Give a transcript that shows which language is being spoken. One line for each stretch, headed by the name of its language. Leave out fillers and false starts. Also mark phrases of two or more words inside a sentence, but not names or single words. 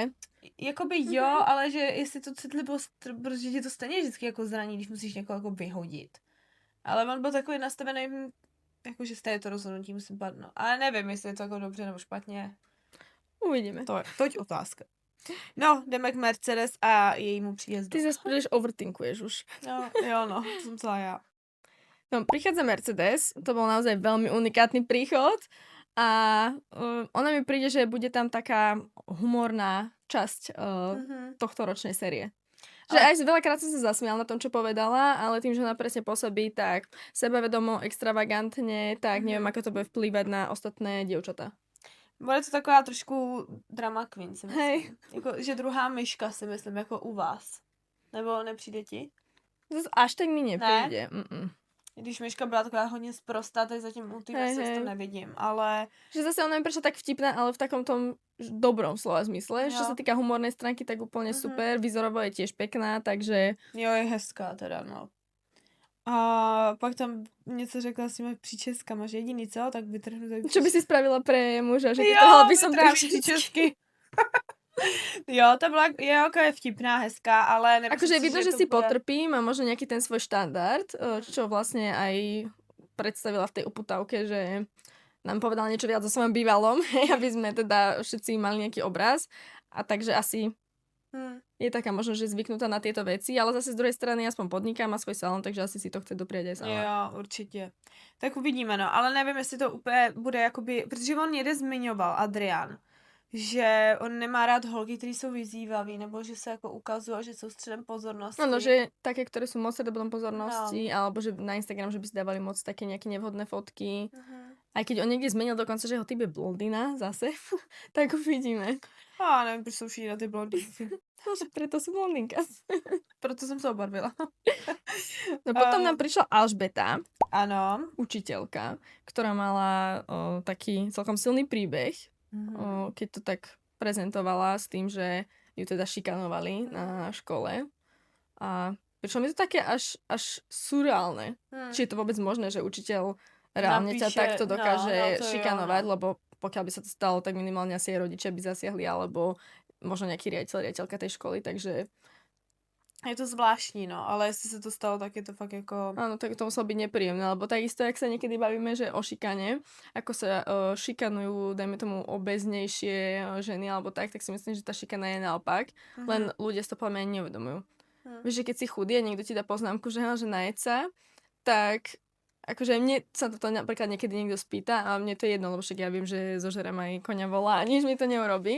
Czech: Jakoby jo, ale že jestli to citlivost, protože tě to stejně vždycky jako zraní, když musíš někoho jako vyhodit. Ale on byl takový nastavený, jakože stejně to rozhodnutí musím padnout. Ale nevím, jestli je to jako dobře nebo špatně. Uvidíme. To je toť otázka. No, jdeme k Mercedes a jejímu příjezdu.
Slovak: Ty zase príliš overthinkuješ už.
Czech: No, jo no,
Slovak: som celá ja. No, prichádza Mercedes, to bol naozaj veľmi unikátny príchod a ona mi príde, že bude tam taká humorná časť tohto ročnej série. Že aj veľakrát som sa zasmial na tom, čo povedala, ale tým, že ona presne pôsobí tak sebavedomo, extravagantne, tak neviem, ako to bude vplývať na ostatné dievčatá. Bude to taková trošku
English: drama queen,
Slovak: si myslím. Hej.
Czech: Jako, že druhá myška, si myslím, jako u vás. Nebo nepřijde ti?
Slovak: Zas až tak mi nepríde.
Czech: Když myška byla taková hodně sprostá, tak zatím u té to nevidím, ale...
Slovak: Že zase ona mi prešla tak vtipná, ale v takom tom dobrom slova zmysle.
Czech: Jo.
Slovak: Čo sa týka humornej stránky, tak úplne super. Vyzorovo je tiež pekná, takže...
Czech: Jo, je hezká teda, no. A pak tam něco řekla s těma příčeskama, že jediný co, tak vytrhnu tady
Slovak: Čo by si spravila pre muža, že
Czech: jo,
Slovak: vytrhala by som vytrhám príčesky.
Czech: příčesky. Jo, to byla, je vtipná, hezká, ale...
Slovak: Akože vidno, že to si bude- potrpím a možno nejaký ten svoj štandard, čo vlastne aj predstavila v tej uputavke, že nám povedala niečo viac o svojom bývalom, aby sme teda všetci mali nejaký obraz. A takže asi je taká možno, že zvyknutá na tieto veci, ale zase z druhej strany aspoň podniká, má svoj salon, takže asi si to chce dopriať aj sama.
Czech: Jo, určitě. Tak uvidíme, no. Ale nevím, jestli to úplně bude jakoby... Protože on někde zmiňoval, Adrian, že on nemá rád holky, které jsou vyzývaví, nebo že se jako ukazují, že jsou středem pozornosti.
Slovak: Áno, že také, ktoré sú moc stredobodom pozornosti, alebo že na Instagram, že by si dávali moc také nejaké nevhodné fotky. Aj keď on niekde zmenil dokonca, že jeho typ je blondina zase, tak uvidíme.
Czech: A nevím, proč jsou všichni na ty blondýnky.
Slovak: Preto sú blondinka.
Czech: Proto jsem se obarvila.
Slovak: No potom nám prišla Alžbeta,
Czech: Ano.
Slovak: učiteľka, ktorá mala taký celkom silný príbeh, keď to tak prezentovala s tým, že ju teda šikanovali na škole. A prišlo mi to také až surreálne. Či je to vôbec možné, že učiteľ reálne ťa Napíše, takto dokáže
Czech: to jo,
Slovak: šikanovať, no. lebo pokiaľ by sa to stalo, tak minimálne asi aj rodičia by zasiahli, alebo možno nejaký riaditeľka tej školy, takže
Czech: Je to zvláštní, no, ale jestli se to stalo, tak je to fakt jako...
Slovak: áno, tak to muselo byť nepríjemné, lebo takisto, jak sa niekedy bavíme, že o šikane, ako sa šikanujú, dajme tomu, obeznejšie ženy alebo tak si myslím, že tá šikana je naopak, len ľudia si to podľa mňa ani neuvedomujú. Vieš, že keď si chudý a niekto ti dá poznámku, že najeď sa, tak akože mne sa toto napríklad niekedy niekto spýta a mne to je jedno, lebo však ja viem, že zožerem aj koňa vola a nič mi to neurobí.